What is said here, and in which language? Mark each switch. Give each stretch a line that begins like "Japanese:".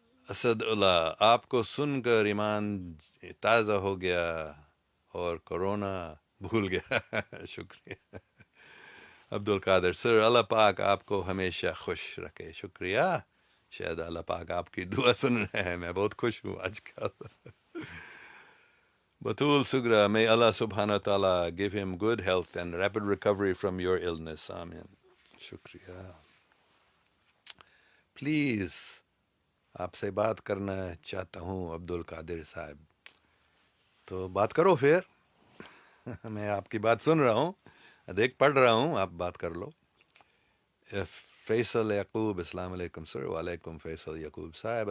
Hindi: असदुल्ला, आपको सुनकर ईमान ताज़ा हो गया और कोरोना भूल गया शुक्रिया. अब्दुल कादर, सर अल्लाह पाक आपको हमेशा खुश रखे. शुक्रिया. शायद अल्लाह पाक आपकी दुआ सुन रहे हैं, मैं बहुत खुश हूँ आजकल.
English: Batul Sugra, may Allah subhanahu wa ta'ala give him good health and rapid recovery from your illness.
Hindi: Amin. Shukriya. Please, आपसे बात करना चाहता हूँ अब्दुल कादिर साहब. तो बात करो फिर. मैं आपकी बात सुन रहा हूँ, देख पढ़ रहा हूँ, आप बात कर लो. फैसल याकूब, अस्सलाम वालेकुम सर. वालेकुम फैसल याकूब साहब.